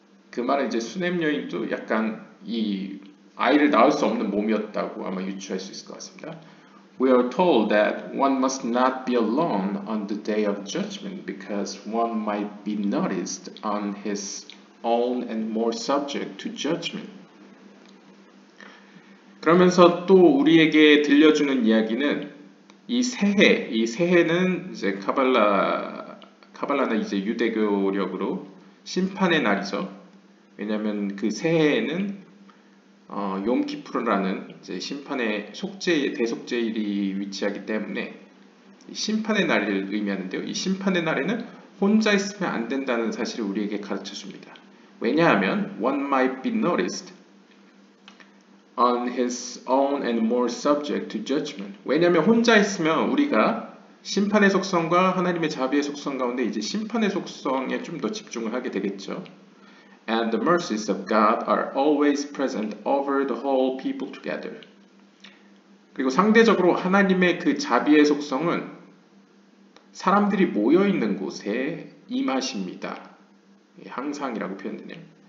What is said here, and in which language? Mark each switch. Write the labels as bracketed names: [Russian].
[Korean] 그 말은 이제 수넴 여인도 약간 이 아이를 낳을 수 없는 몸이었다고 아마 유추할 수 있을 것 같습니다. [English] We are told that one must not be alone on the day of judgment because one might be noticed on his own and more subject to judgment. [Korean] 그러면서 또 우리에게 들려주는 이야기는 이 새해는 이제 카발라는 이제 유대교력으로 심판의 날이죠. 왜냐하면 그 새해에는 욤키푸르라는 이제 심판의 대속죄일이 위치하기 때문에 심판의 날을 의미하는데요. 이 심판의 날에는 혼자 있으면 안 된다는 사실을 우리에게 가르쳐 줍니다. 왜냐하면 [English] one might be noticed on his own and more subject to judgment. [Korean] 왜냐하면 혼자 있으면 우리가 심판의 속성과 하나님의 자비의 속성 가운데 이제 심판의 속성에 좀 더 집중을 하게 되겠죠. [English] And the mercies of God are always present over the whole people together. [Korean] 그리고 상대적으로 하나님의 그 자비의 속성은 사람들이 모여 있는 곳에 임하십니다. 항상이라고 표현되네요.